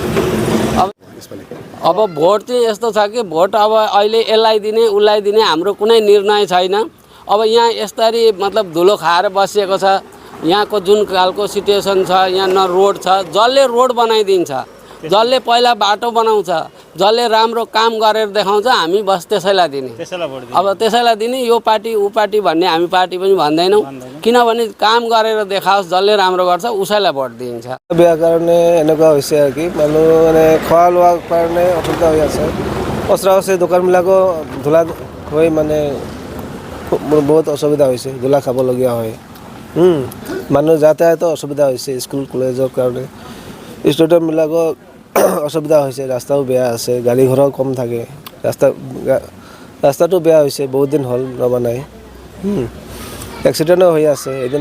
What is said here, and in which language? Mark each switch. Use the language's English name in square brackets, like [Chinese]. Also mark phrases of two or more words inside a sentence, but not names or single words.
[Nepali] अब भोट चाहिँ यस्तो छ कि भोट अब अहिले यसलाई दिने उसलाई दिने हाम्रो कुनै निर्णय छैन अब यहाँ यसरी मतलब धुलो खाएर बसिएको छ यहाँको जुन खालको सिचुएसन छ यहाँ न रोड छ जसले रोड बनाइदिन्छ जसले पहिला बाटो बनाउँछ जसले राम्रो काम गरेर देखाउँछ हामी बस त्यसैलाई दिने अब त्यसैलाई दिने यो पार्टी ऊ पार्टी भन्ने हामी पार्टी पनि भन्दैनौँ किनभने काम गरेर देखाओस् जसले राम्रो गर्छ उसैलाई भोट दिन्छ [Assamese] बेया কাৰণে এনেকুৱা হৈছে আৰু কি মানুহ মানে খোৱা লোৱাৰ কাৰণে অসুবিধা হৈ আছে ওচৰা ওচৰি দোকানবিলাকো ধূলা হৈ মানে বহুত অসুবিধা হৈছে ধূলা খাবলগীয়া হয় মানুহ যাতায়াতো অসুবিধা হৈছে স্কুল কলেজৰ কাৰণে ষ্টুডেণ্টবিলাকৰ অসুবিধা হৈছে ৰাস্তাও বেয়া আছে গাড়ী ঘোড়াও কম থাকে ৰাস্তাটো বেয়া হৈছে বহুত দিন হ'ল নবনাই এক্সিডেণ্টও হৈ আছে এদিনো